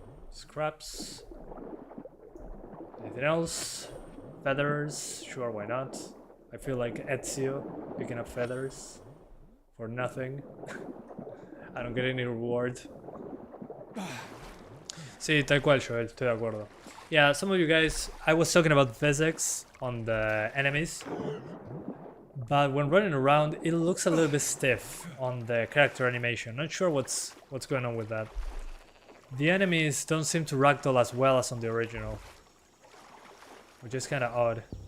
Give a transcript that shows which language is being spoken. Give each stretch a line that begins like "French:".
English: Scraps. Anything else? Feathers? Sure, why not? I feel like Ezio picking up feathers for nothing. I don't get any reward.
Spanish: Sí, tal cual, Joel, estoy de acuerdo.
English: Yeah, some of you guys, I was talking about physics on the enemies, but when running around, it looks a little bit stiff on the character animation. Not sure what's going on with that. The enemies don't seem to ragdoll as well as on the original, which is kind of odd.